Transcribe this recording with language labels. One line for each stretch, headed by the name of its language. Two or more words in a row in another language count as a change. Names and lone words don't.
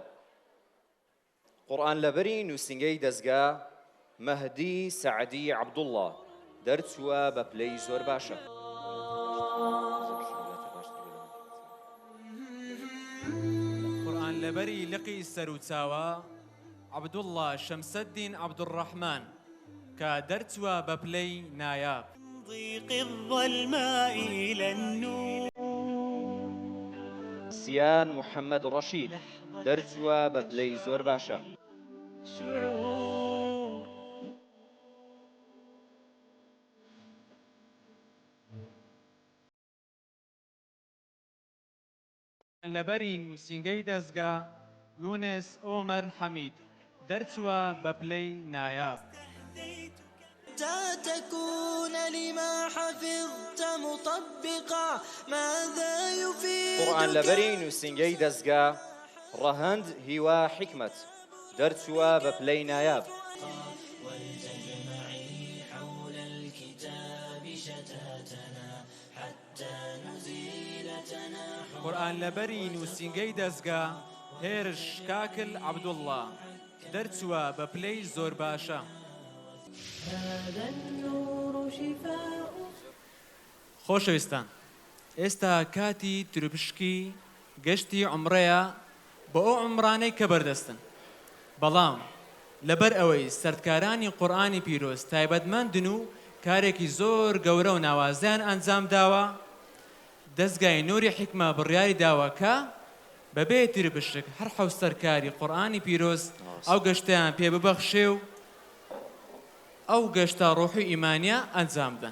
Central Kurdish: قورئان لەبەری نووسینگەی دەستگا مەهدی سەعدی عەبدوڵڵا دەرچووە بە پلەی زۆر باشە. قورئان لەبەری لقی سەر و چاوە عەبدوڵڵا شەمسەددین عەبدوڕەحمان کە دەرچووە بە پلەی نایاب.
Arabic: ضيق الظلماء إلى النور
Central Kurdish: سیان محەممەد ڕەشید دەرچووە بە پلەی زۆر باشە. شعور لەبەری نووسینگەی دەستگا یونس ئۆمەر حەمید دەرچووە بە پلەی نایاب.
Arabic: حتى تكون لما حفظت مطبقا ماذا يفيد
Central Kurdish: قورئان لەبەری نووسینگەی دەستگا ڕەهەند هیوا حیکمەت دەرچووە بە پلەی نایاب.
Arabic: ولتجمعي حول الكتاب شتاتنا حتى نزيل تناحر
Central Kurdish: قورئان لەبەری نووسینگەی دەستگا هێرش کاکل عەبدوڵڵا دەرچووە بە پلەی زۆر باشە.
Arabic: هذا النور شفاء
Central Kurdish: خۆشەویستان، ئێستا کاتی تروپشکی گەشتی عومرەیە بۆ ئەو عومرانەی کە بەردەستن. بەڵام لەبەر ئەوەی سەردکارانی قورئانی پیرۆز تایبەتمەندن و کارێکی زۆر گەورە و ناوازیان ئەنجام داوە، دەستگای نوری حیکمە بڕیاری داوە کە بەبێ تروپشک هەر حەوت سەرکاری قورئانی پیرۆز ئەو گەشتیان پێ ببەخشێ و ئەو گەشتە ڕۆحی ئیمانیە ئەنجام بدەن.